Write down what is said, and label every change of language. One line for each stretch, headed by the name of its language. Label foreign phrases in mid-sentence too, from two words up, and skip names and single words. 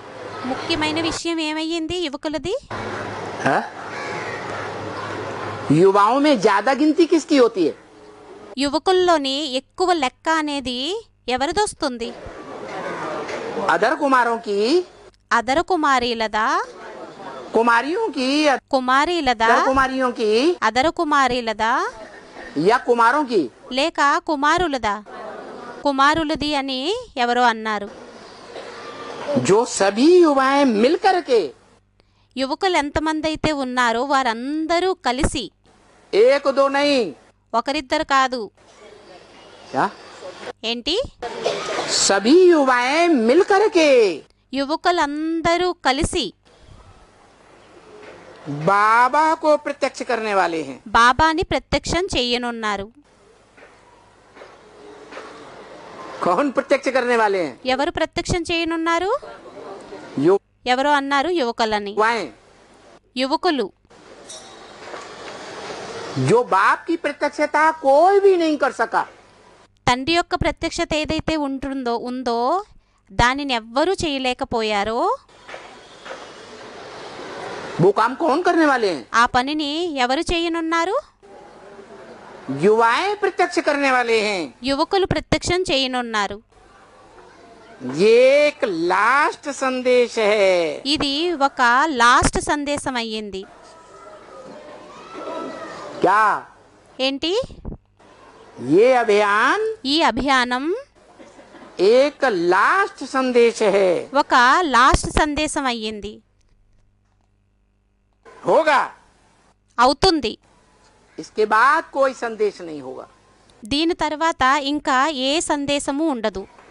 Telugu: ముఖ్యమైన విషయం ఏమయ్యింది? యువకులది
Hindi: है? युवाओं में ज्यादा गिनती किसकी होती है?
Telugu: యువకుల్లోని ఎక్కువ లెక్క అనేది ఎవరిదొస్తుంది?
Hindi: अदर कुमारों की,
Telugu: అదర కుమారీలదా,
Hindi: कुमारियों की,
Telugu: కుమారీలదా,
Hindi: अदर कुमारियों की,
Telugu: అదర కుమారీలదా,
Hindi: या कुमारों की?
Telugu: లేక కుమారులదా? కుమారులది అని ఎవరో అన్నారు.
Hindi: जो सभी युवाएं मिलकर के,
Telugu: యువకులు ఎంతమంది అయితే ఉన్నారో వారందరూ కలిసి,
Hindi: एक दो नहीं,
Telugu: ఒకరిద్దరు కాదు.
Hindi: क्या
Telugu: ఏంటి?
Hindi: सभी युवाएं मिलकर के
Telugu: యువకులందరూ కలిసి
Hindi: बाबा को प्रत्यक्ष करने वाले हैं.
Telugu: బాబాని ప్రత్యక్షం చెయ్యనున్నారు.
Hindi: कौन प्रत्यक्ष करने वाले हैं?
Telugu: ఎవరు ప్రత్యక్షం చేయనున్నారు? ఎవరో అన్నారు యువకులని.
Hindi: युवाएं,
Telugu: యువకులు.
Hindi: जो बाप की प्रत्यक्षता कोई भी नहीं कर सका,
Telugu: తండ్రి యొక్క ప్రత్యక్షత ఏదైతే ఉందో దానిని ఎవ్వరూ చేయలేకపోయారో
Hindi: वो काम कौन करने वाले हैं?
Telugu: ఆ పనిని ఎవరు చేయనున్నారు?
Hindi: युवाएं प्रत्यक्ष करने वाले हैं.
Telugu: యువకులు ప్రత్యక్షం చేయనున్నారు.
Hindi: ये एक लास्ट संदेश है.
Telugu: ఇది ఒక లాస్ట్ సందేశం అయ్యింది.
Hindi: क्या
Telugu: ఏంటి?
Hindi: ये अभियान
Telugu: ఈ అభియానం
Hindi: एक लास्ट संदेश है.
Telugu: ఒక లాస్ట్ సందేశం అయ్యింది.
Hindi: होगा,
Telugu: అవుతుంది.
Hindi: इसके बाद कोई संदेश नहीं होगा.
Telugu: దీని తర్వాత ఇంకా ఏ సందేశము ఉండదు.